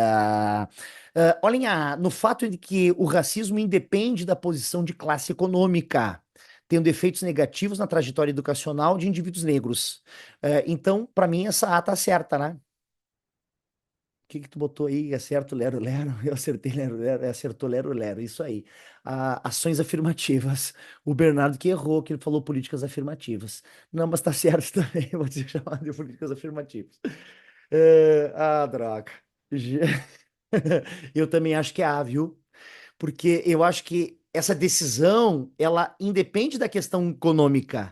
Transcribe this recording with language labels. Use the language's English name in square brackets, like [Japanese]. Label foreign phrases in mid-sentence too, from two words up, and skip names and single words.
[Portuguese] Olhem no fato de que o racismo independe da posição de classe econômica, tendo efeitos negativos na trajetória educacional de indivíduos negros. Então, para mim, essa A tá certa, né? O que que tu botou aí? É certo, Lero, Lero. Eu acertei, Lero, Lero. Acertou, Lero, Lero. Isso aí. Ações afirmativas. O Bernardo que errou, que ele falou políticas afirmativas. Não, mas tá certo também. Vou te chamar de políticas afirmativas. Droga. Ge- Eu também acho que é A, viu? Porque eu acho que essa decisão, ela independe da questão econômica.